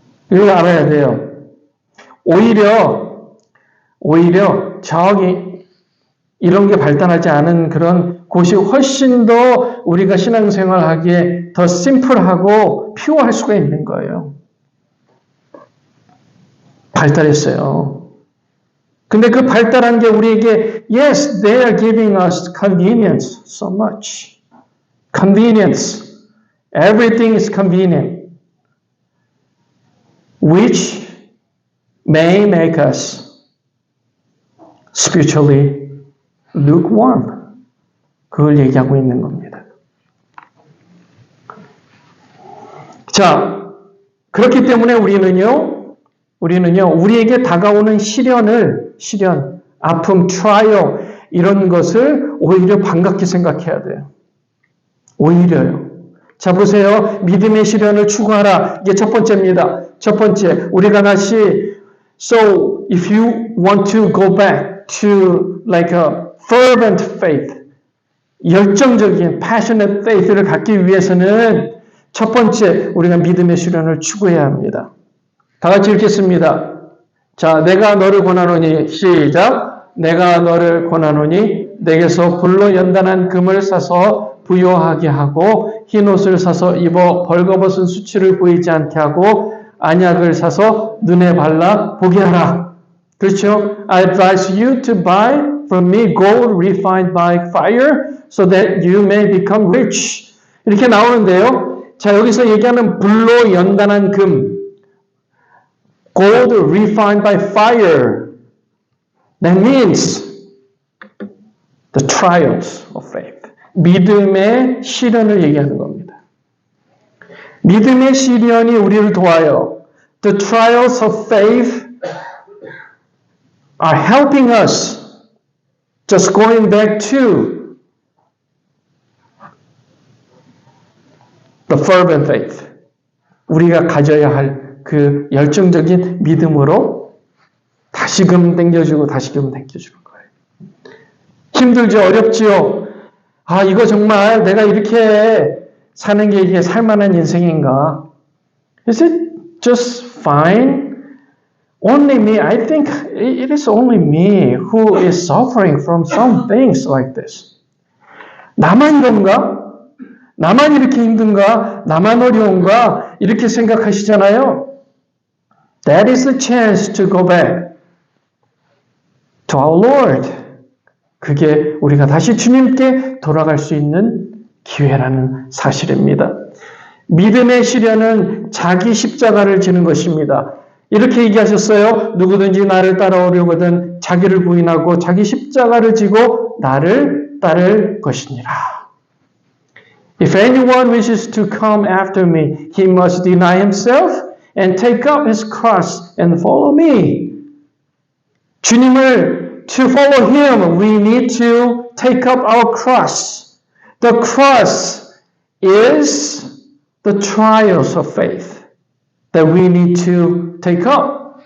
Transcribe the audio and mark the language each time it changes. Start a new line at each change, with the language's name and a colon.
Korean: 이걸 알아야 돼요. 오히려 저기 이런 게 발달하지 않은 그런 곳이 훨씬 더 우리가 신앙생활하기에 더 심플하고 피오할 수가 있는 거예요. 발달했어요. 근데 그 발달한 게 우리에게
English: yes, they are giving us convenience so much. Convenience. Everything is convenient. Which may make us spiritually lukewarm.
Korean: 그걸 얘기하고 있는 겁니다. 자, 그렇기 때문에 우리에게 다가오는 시련, 아픔, 트라이얼 이런 것을 오히려 반갑게 생각해야 돼요. 오히려요. 자, 보세요. 믿음의 시련을 추구하라. 이게 첫 번째입니다. 첫 번째, 우리가 다시
English: So, if you want to go back to like a fervent faith,
Korean: 열정적인
English: passionate faith
Korean: 를 갖기 위해서는 첫 번째, 우리가 믿음의 시련을 추구해야 합니다. 다 같이 읽겠습니다. 자, 내가 너를 권하노니 시작. 내가 너를 권하노니 내게서 불로 연단한 금을 사서 부요하게 하고 흰 옷을 사서 입어 벌거벗은 수치를 보이지 않게 하고 안약을 사서 눈에 발라 보게 하라. 그렇죠?
English: I advise you to buy from me gold refined by fire so that you may become rich.
Korean: 이렇게 나오는데요. 자, 여기서 얘기하는 불로 연단한 금
English: Gold refined by fire. That means the trials of faith.
Korean: 믿음의 시련을 얘기하는 겁니다. 믿음의 시련이 우리를 도와요.
English: The trials of faith are helping us. Just going back to the fervent faith.
Korean: 우리가 가져야 할 그 열정적인 믿음으로 다시금 당겨주는 거예요. 힘들죠? 어렵지요? 이거 정말 내가 이렇게 사는 게 이게 살만한 인생인가?
English: Is it just fine? Only me? I think it is only me who is suffering from some things like this.
Korean: 나만 이런가? 나만 이렇게 힘든가? 나만 어려운가? 이렇게 생각하시잖아요.
English: That is the chance to go back to our Lord.
Korean: 그게 우리가 다시 주님께 돌아갈 수 있는 기회라는 사실입니다. 믿음의 시련은 자기 십자가를 지는 것입니다. 이렇게 얘기하셨어요. 누구든지 나를 따라오려거든 자기를 부인하고 자기 십자가를 지고 나를 따를 것이니라.
English: If anyone wishes to come after me, he must deny himself and take up his cross and follow me.
Korean: 주님을
English: to follow him, we need to take up our cross. The cross is the trials of faith that we need to take up.